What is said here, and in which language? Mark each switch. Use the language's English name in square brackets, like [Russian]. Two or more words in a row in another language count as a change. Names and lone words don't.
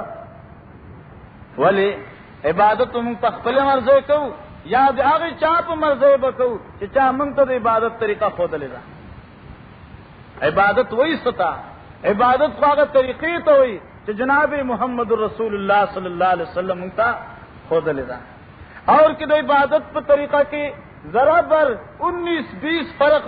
[Pashto] ولی عبادت موږ په خپل مرزه کوو یا د هغه چا په مرزه وکړو چې چا موږ ته د عبادت طریقه خودلې ده عبادت وایي ستا عبادت هغه طریقې ته وایي چې جناب محمد رسول الله صلی الله علیه وسلم موږ ته خودلې ده [Urdu] اور کہ عبادت پر طریقہ کے ذرا بر 19-20 فرق